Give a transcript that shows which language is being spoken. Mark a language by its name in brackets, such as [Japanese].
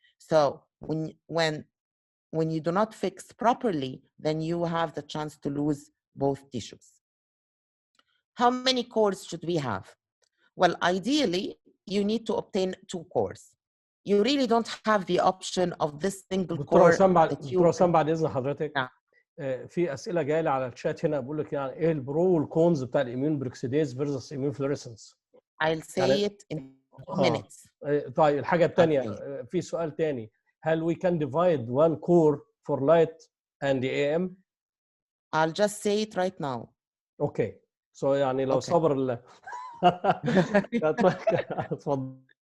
[English] So when you do not fix properly, then you have the chance to lose both tissues. How many cores should we have? Well, ideally, you need to obtain 2 cores. You really don't have the option of this single core [Arabic] دكتور وسام بعد اذن حضرتك. نعم. في اسئله جايه لي على الشات هنا بقول لك يعني ايه البرو والكونز بتاع الاميون بروكسيديز فيرسس اميون فلوريسنس. I'll say it in 2 minutes. طيب الحاجه الثانيه في سؤال ثاني، هل we can divide one core for light and AM؟ [English] I'll just say it right now. [Arabic] اوكي. سو يعني لو صبر اتفضل.